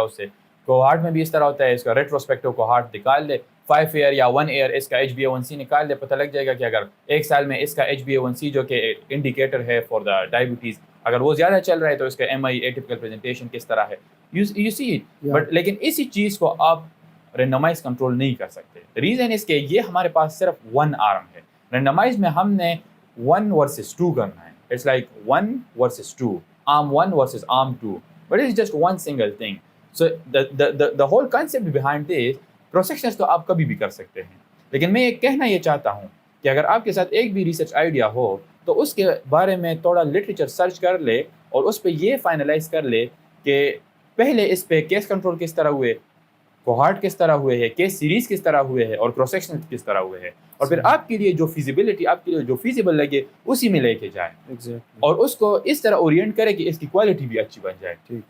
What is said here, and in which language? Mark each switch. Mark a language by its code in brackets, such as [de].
[ur] اس سے کوہارٹ میں بھی اس طرح ہوتا ہے، اس کا ریٹروسپیکٹو کوہارٹ نکال لے، 5 ایئر یا 1 ایئر اس کا HbA1c نکال لے، پتہ لگ جائے گا کہ اگر ایک سال میں اس کا HbA1c جو کہ انڈیکیٹر ہے فار دا ڈائبٹیز، اگر وہ زیادہ چل رہا ہے تو اس کا MI ایٹیپیکل پریزنٹیشن کس طرح ہے. [en] You see it. [ur] بٹ لیکن اسی چیز کو آپ رینڈمائز کنٹرول نہیں کر سکتے. ریزن اس کہ یہ ہمارے پاس صرف 1 آرم ہے. رینڈمائز میں ہم نے 1 versus 2 کرنا ہے. [en] It's like 1 versus 2, arm 1 versus arm 2, but it's just one single thing. So the whole concept behind this, [ur] cross sections تو آپ کبھی بھی کر سکتے ہیں، لیکن میں یہ کہنا یہ چاہتا ہوں کہ اگر آپ کے ساتھ ایک بھی ریسرچ آئیڈیا ہو تو اس کے بارے میں تھوڑا لٹریچر سرچ کر لے اور اس پہ یہ فائنلائز کر لے کہ پہلے اس پہ کیس کنٹرول کس طرح ہوئے، کوہارٹ کس طرح ہوئے ہیں، کیس سیریز کس طرح ہوئے ہیں، اور کراس سیکشن کس طرح ہوئے ہیں، اور پھر آپ کے لیے جو فیزیبلٹی، آپ کے لیے جو فیزیبل لگے اسی میں لے کے جائیں، اور اس کو اس طرح اورینٹ کرے کہ اس کی کوالٹی بھی اچھی بن جائے.